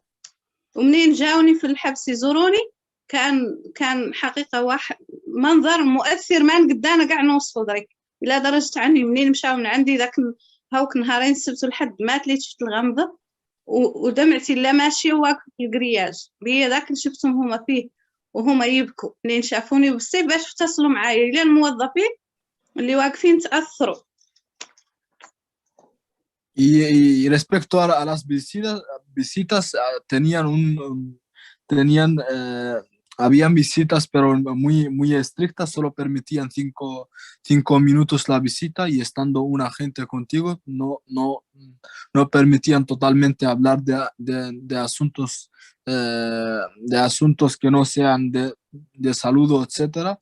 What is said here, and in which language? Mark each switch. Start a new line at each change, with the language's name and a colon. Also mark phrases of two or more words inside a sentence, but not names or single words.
Arabic: ومنين جاوني في الحبس يزوروني كان حقيقة واحد منظر مؤثر ما نقدانا قاع نوصفه درك، إلى درجة عني منين مشاو من عندي ذاك هاوك نهارين السبت والحد ما تليت شفت الغمضة، ودمعتي لا ماشية واقفة في القرياج بيا ذاك اللي شفتهم هما فيه وهما يبكوا منين شافوني بالسيف باش اتصلوا معايا، إلى الموظفين اللي واقفين تأثروا.
Spanish: Y respecto a las visitas habían visitas, pero muy estrictas, solo permitían 5 minutos la visita, y estando un agente contigo, no permitían totalmente hablar de asuntos que no sean de saludo, etc.